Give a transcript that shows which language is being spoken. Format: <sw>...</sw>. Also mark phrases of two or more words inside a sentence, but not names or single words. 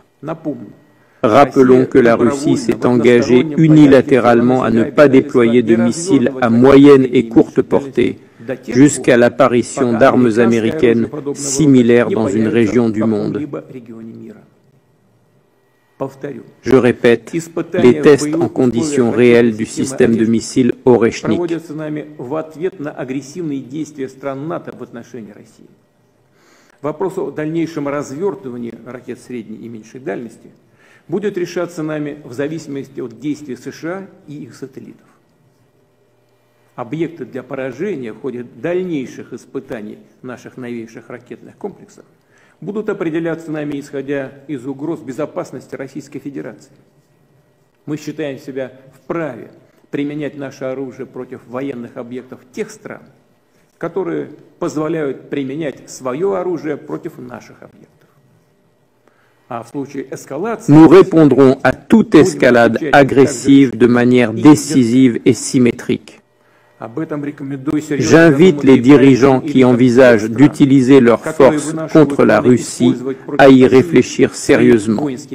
<fr>Rappelons que la Russie s'est engagée unilatéralement à ne pas déployer de missiles à moyenne et courte portée, jusqu'à l'apparition d'armes américaines similaires dans une région du monde. Je répète, les tests en conditions réelles du système de missiles Oreshnik.</fr> <ru>Вопрос о дальнейшем развертывании ракет средней и меньшей дальности будет решаться нами в зависимости от действий США и их сателлитов. Объекты для поражения в ходе дальнейших испытаний наших новейших ракетных комплексов будут определяться нами, исходя из угроз безопасности Российской Федерации. Мы считаем себя вправе применять наше оружие против военных объектов тех стран, которые позволяют применять свое оружие против наших объектов.</ru> <fr>Nous répondrons à toute escalade agressive de manière décisive et symétrique. J'invite les dirigeants qui envisagent d'utiliser leurs forces contre la Russie à y réfléchir sérieusement.</fr>